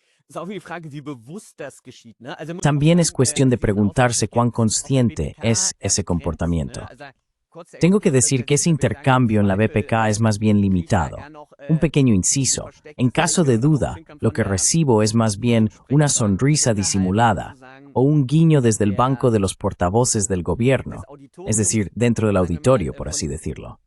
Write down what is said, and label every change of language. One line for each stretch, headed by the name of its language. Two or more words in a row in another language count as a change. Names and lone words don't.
German: ist auch die Frage, wie bewusst das geschieht, ne? Also
Spanish: También es cuestión de preguntarse cuán consciente es ese comportamiento. Tengo que decir que ese intercambio en la BPK es más bien limitado. Un pequeño inciso. En caso de duda, lo que recibo es más bien una sonrisa disimulada o un guiño desde el banco de los portavoces del gobierno, es decir, dentro del auditorio, por así decirlo.